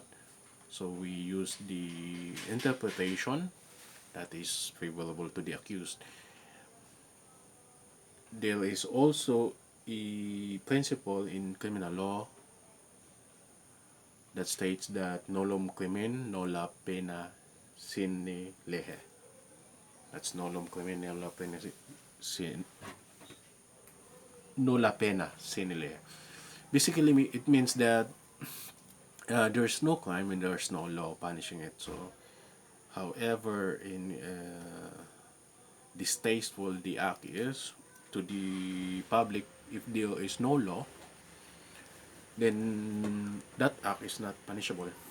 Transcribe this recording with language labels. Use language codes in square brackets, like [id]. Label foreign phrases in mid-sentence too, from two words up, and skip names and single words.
[en] So we use the interpretation that is favorable to the accused. There is also a principle in criminal law that states that [la] nolum crimen nola pena sine lege. [en] That's [la] nolum crimen nola pena sine nola pena sine lege. [en] Basically, it means that there's no crime and there's no law punishing it. So, however, in distasteful the act is to the public, if there is no law, then that act is not punishable.